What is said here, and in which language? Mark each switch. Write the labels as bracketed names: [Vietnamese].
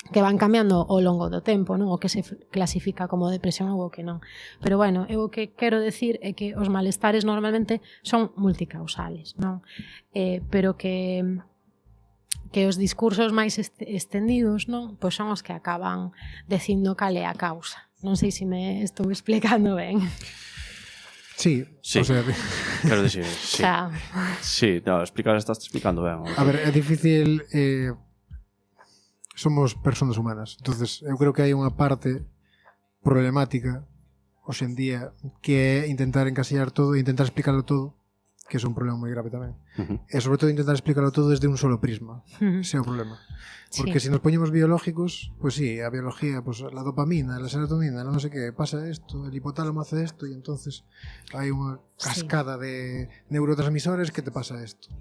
[Galician] Que van cambiando ao longo do tempo, non? O que se clasifica como depresión ou o que non. Pero bueno, eu o que quero decir é que os malestares normalmente son multicausales, non? Pero que os discursos máis estendidos, non? Pois son os que acaban dicindo cal é a causa. Non sei se me estou explicando ben. Sí, Sí. o sea, Quero dicir, sí. O sea, Sí, no, estás explicando ben. a ver, é difícil somos personas humanas, entonces eu creo que hai unha parte problemática hoxe en día que é intentar encasillar todo e intentar explicarlo todo, que é un problema moi grave tamén. E sobre todo intentar explicarlo todo desde un solo prisma. Ese é o problema. Porque sí. se nos poñemos biológicos, pues sí, a biología, [Spanish] pues la dopamina, la serotonina, la no sé qué, pasa esto, el hipotálamo hace esto y entonces hay unha cascada de neurotransmisores que te pasa esto.